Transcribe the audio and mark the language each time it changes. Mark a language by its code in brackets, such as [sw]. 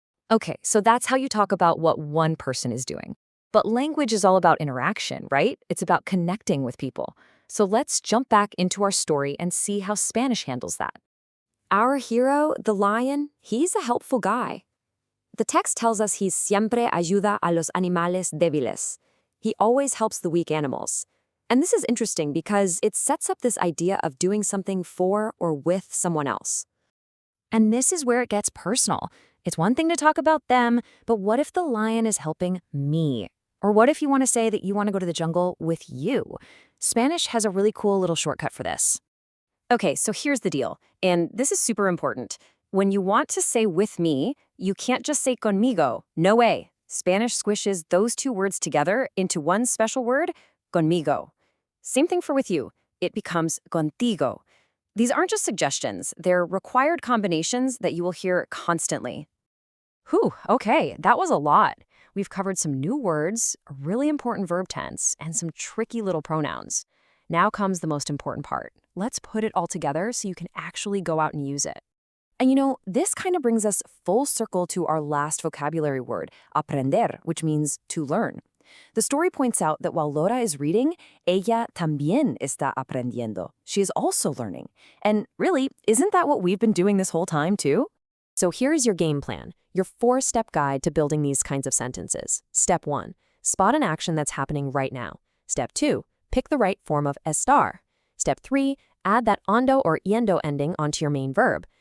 [en] Okay, so that's how you talk about what one person is doing. But language is all about interaction, right? It's about connecting with people. So let's jump back into our story and see how Spanish handles that. Our hero, the lion, he's a helpful guy. The text tells us he [es] siempre ayuda a los animales débiles. [en] He always helps the weak animals. And this is interesting because it sets up this idea of doing something for or with someone else. And this is where it gets personal. It's one thing to talk about them, but what if the lion is helping me? Or what if you want to say that you want to go to the jungle with you? Spanish has a really cool little shortcut for this. Okay, so here's the deal, and this is super important. When you want to say with me, you can't just say conmigo. No way. Spanish squishes those two words together into one special word, conmigo. Same thing for with you. It becomes contigo. These aren't just suggestions. They're required combinations that you will hear constantly. Whew, okay, that was a lot. We've covered some new words, a really important verb tense, and some tricky little pronouns. Now comes the most important part. Let's put it all together so you can actually go out and use it. And you know, this kind of brings us full circle to our last vocabulary word, aprender, which means to learn. The story points out that while Laura is reading, [es] ella también está aprendiendo. [en] She is also learning. And really, isn't that what we've been doing this whole time too? So here's your game plan, your 4-step guide to building these kinds of sentences. Step 1, spot an action that's happening right now. Step 2, pick the right form of estar. Step 3, add that ando or yendo ending onto your main verb.